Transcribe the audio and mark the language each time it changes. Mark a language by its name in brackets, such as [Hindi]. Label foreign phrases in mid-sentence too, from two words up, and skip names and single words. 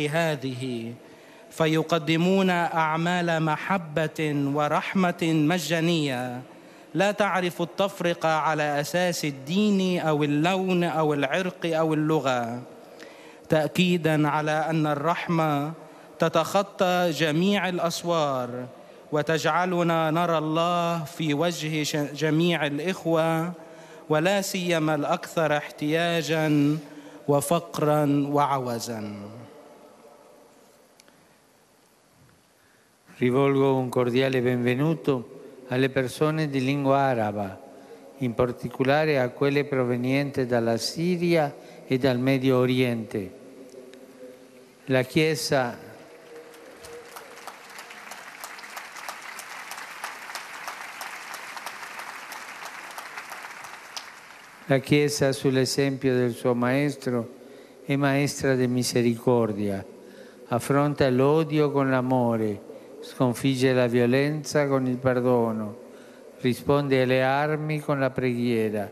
[Arabic] هذه، فيقدمون أعمال محبة ورحمة مجانية لا تعرف التفرقة على أساس الدين أو اللون أو العرق أو اللغة، تأكيداً على أن الرحمة تتخطى جميع الأسوار وتجعلنا نرى الله في وجه جميع الإخوة، ولا سيما الأكثر احتياجاً وفقراً وعوزاً. [Italian] Rivolgo un cordiale benvenuto alle persone di lingua araba, in particolare a quelle provenienti dalla Siria e dal Medio Oriente. La Chiesa sull'esempio del suo Maestro è maestra di misericordia, affronta l'odio con l'amore, sconfigge la violenza con il perdono, risponde alle armi con la preghiera.